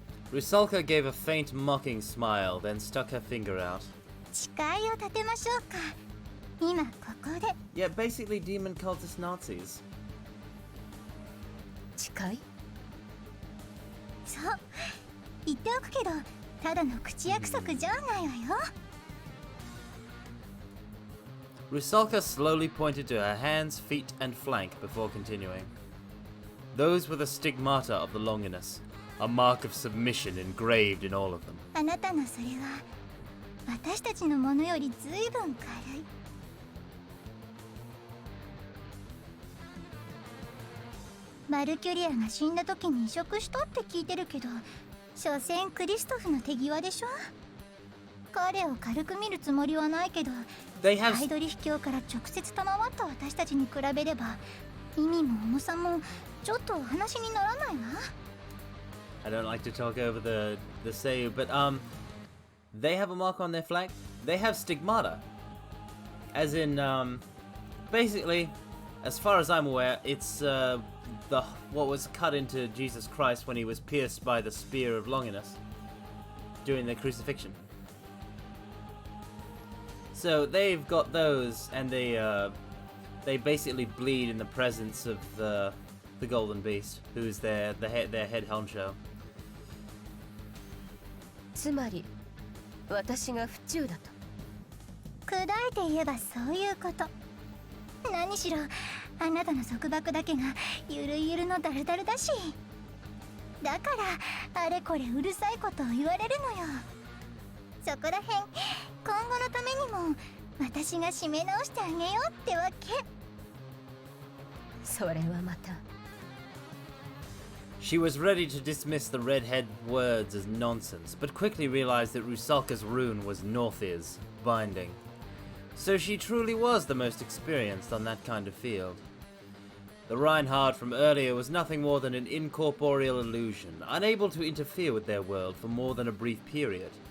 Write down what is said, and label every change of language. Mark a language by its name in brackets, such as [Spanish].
[English] Rusalka gave a faint mocking smile, then stuck her finger out. [Japanese] 誓いを立てましょうか。今ここで。 [English] Yeah, basically demon cultist Nazis. [Japanese] 誓いそう言っておくけど、ただの口約束じゃないわよ。 [English] Rusalka slowly pointed to her hands, feet, and flank before continuing. Those were the stigmata of the Longinus, a mark of submission engraved in all of them. [Japanese] あなたのそれは私たちのものよりずいぶん軽い。マルキュリアが死んだ時に移植したって聞いてるけど、所詮クリストフの手際でしょ。彼を軽く見るつもりはないけど、 [English] They have [Japanese] アイドリ秘境から直接賜った私たちに比べれば意味も重さもちょっとお話にならないわ。 [English] I don't like to talk over the Seiyu, but they have a mark on their flank. They have stigmata. As in basically, as far as I'm aware, it's what was cut into Jesus Christ when he was pierced by the spear of Longinus during the crucifixion. So they've got those, and they basically bleed in the presence of the Golden Beast, who's their head honcho. [Japanese] つまり私が不忠だと。砕いて言えばそういうこと。何しろあなたの束縛だけがゆるゆるのダルダルだし、だからあれこれうるさいことを言われるのよ。そこらへん今後のためにも私が締め直してあげようってわけ。それはまた。 [English] She was ready to dismiss the redhead words as nonsense, but quickly realized that Rusalka's rune was Northir's, binding. So she truly was the most experienced on that kind of field. The Reinhard from earlier was nothing more than an incorporeal illusion, unable to interfere with their world for more than a brief period.